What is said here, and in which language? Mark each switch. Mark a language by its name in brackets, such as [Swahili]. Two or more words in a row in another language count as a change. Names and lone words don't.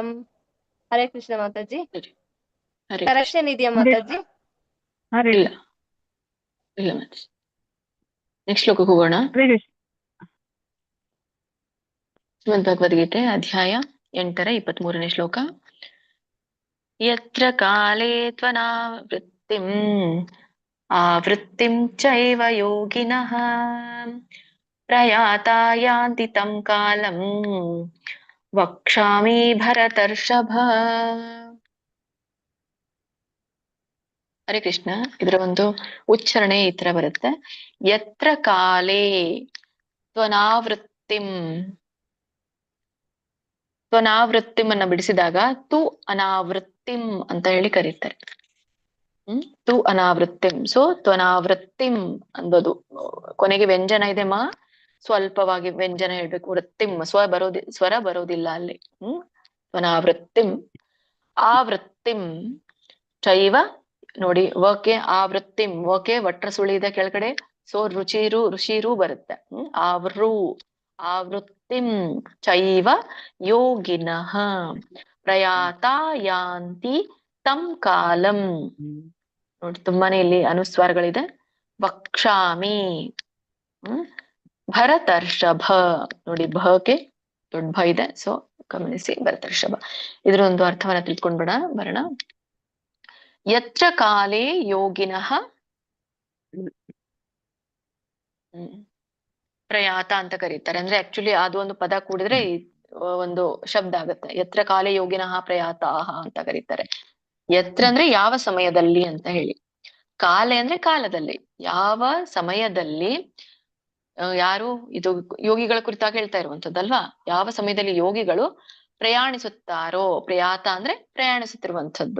[Kannada] ಹರೇ ಕೃಷ್ಣ ಮಾತಾಜಿ. ಕರೆಕ್ಷನ್ ಇದೆಯಾ ಮಾತಾಜಿ? ಇಲ್ಲ ಇಲ್ಲ ಮಾತಾಜಿ. ನೆಕ್ಸ್ಟ್ ಶ್ಲೋಕಕ್ಕೆ ಹೋಗೋಣ. ಶ್ರೀಮದ್ ಭಗವದ್ಗೀತೆ ಅಧ್ಯಾಯ 8ರ 23ನೇ ಶ್ಲೋಕ. [Sanskrit] ಯತ್ರ ಕಾಲೇ ತ್ವನಾವೃತ್ತಿಂ ಆವೃತ್ತಿಂ ಚೈವ ಯೋಗಿನಃ ಪ್ರಯಾತಾ ಯಾಂತಿ ತಂ ಕಾಲಂ ವಕ್ಷ್ಯಾಮಿ ಭರತರ್ಷಭ. [Kannada] ಹರೇ ಕೃಷ್ಣ. ಇದರ ಒಂದು ಉಚ್ಚಾರಣೆ ಈ ತರ ಬರುತ್ತೆ. [Sanskrit] ಯತ್ರ ಕಾಲೇ ತ್ವನಾವೃತ್ತಿಂ, ತ್ವನಾವೃತ್ತಿಂ [Kannada] ಅನ್ನ ಬಿಡಿಸಿದಾಗ [Sanskrit] ತು ಅನಾವೃತ್ತಿಂ [Kannada] ಅಂತ ಹೇಳಿ ಕರೀತಾರೆ. [Sanskrit] ತು ಅನಾವೃತ್ತಿಂ. [Kannada] ಸೊ ತ್ವನಾವೃತ್ತಿಂ ಅಂಬೋದು ಕೊನೆಗೆ ವ್ಯಂಜನ ಇದೆ ಮಾ, ಸ್ವಲ್ಪವಾಗಿ ವ್ಯಂಜನ ಹೇಳ್ಬೇಕು. ವೃತ್ತಿಂ ಸ್ವರ ಬರೋದಿಲ್ಲ ಅಲ್ಲಿ. ತ್ವನಾವೃತ್ತಿಂ. [Sanskrit] ಆವೃತ್ತಿಂ ಚೈವ [Kannada] ನೋಡಿ, ವಕೆ ಆವೃತ್ತಿಂ, ವಕೆ ವಟ್ರ ಸುಳಿ ಇದೆ ಕೆಳಗಡೆ. ಸೊ ರುಚಿರು ಋಷಿರು ಬರುತ್ತೆ. [Sanskrit] ಆವೃತ್ತಿಂ ಚೈವ ಯೋಗಿನಃ ಪ್ರಯಾತಾ ಯಾಂತಿ ತಂ ಕಾಲಂ. [Kannada] ನೋಡಿ, ತುಂಬಾನೇ ಇಲ್ಲಿ ಅನುಸ್ವಾರಗಳಿದೆ. [Sanskrit] ವಕ್ಷ್ಯಾಮಿ ಭರತರ್ಷಭ. [Kannada] ನೋಡಿ, ಭಕ್ಕೆ ದೊಡ್ಡ ಭ ಇದೆ. ಸೊ ಗಮನಿಸಿ, ಭರತರ್ಷಭ. ಇದ್ರ ಒಂದು ಅರ್ಥವನ್ನ ತಿಳ್ಕೊಂಡ್ಬಿಡ ಬರೋಣ. [Sanskrit] ಯತ್ರ ಕಾಲೇ ಯೋಗಿನಃ ಪ್ರಯಾತ [Kannada] ಅಂತ ಕರೀತಾರೆ. ಅಂದ್ರೆ ಆಕ್ಚುಲಿ ಅದು ಒಂದು ಪದ ಕೂಡಿದ್ರೆ ಒಂದು ಶಬ್ದ ಆಗುತ್ತೆ. [Sanskrit] ಯತ್ರ ಕಾಲೇ ಯೋಗಿನಃ ಪ್ರಯಾತಾಹ [Kannada] ಅಂತ ಕರೀತಾರೆ. ಯತ್ರ ಅಂದ್ರೆ ಯಾವ ಸಮಯದಲ್ಲಿ ಅಂತ ಹೇಳಿ, ಕಾಲೆ ಅಂದ್ರೆ ಕಾಲದಲ್ಲಿ, ಯಾವ ಸಮಯದಲ್ಲಿ ಯಾರು ಇದು ಯೋಗಿಗಳ ಕುರಿತಾಗಿ ಹೇಳ್ತಾ ಇರುವಂತದ್ದಲ್ವಾ. ಯಾವ ಸಮಯದಲ್ಲಿ ಯೋಗಿಗಳು ಪ್ರಯಾಣಿಸುತ್ತಾರೋ, ಪ್ರಯಾತ ಅಂದ್ರೆ ಪ್ರಯಾಣಿಸುತ್ತಿರುವಂತದ್ದು.